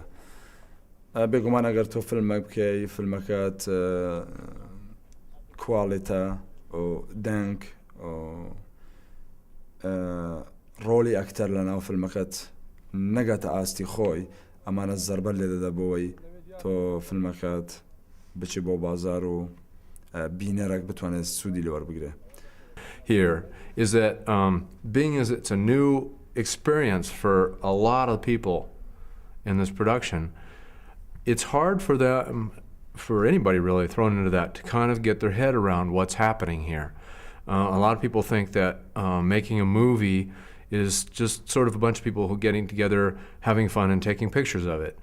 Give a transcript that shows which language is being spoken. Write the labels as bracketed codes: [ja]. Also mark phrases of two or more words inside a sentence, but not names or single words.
[ckb] بێگومان ئەگەر تۆ فیلمێک بکەی فیلمەکەت کواڵیتە و دەنگ ڕۆلی ئەکتەر لە ناو فیلمەکەت نەگاتە ئاستی خۆی ئەمانە زەربەر لێ دەدە بۆەوەی تۆ فیلمەکەت بچی بۆ بازار و بینەرێک بتوانێت سوودی لێوەربگرێ. [en] Here is that being as it's a new experience for a lot of people in this production, it's hard for them, for anybody really thrown into that, to kind of get their head around what's happening here. A lot of people think that making a movie is just sort of a bunch of people who are getting together, having fun and taking pictures of it.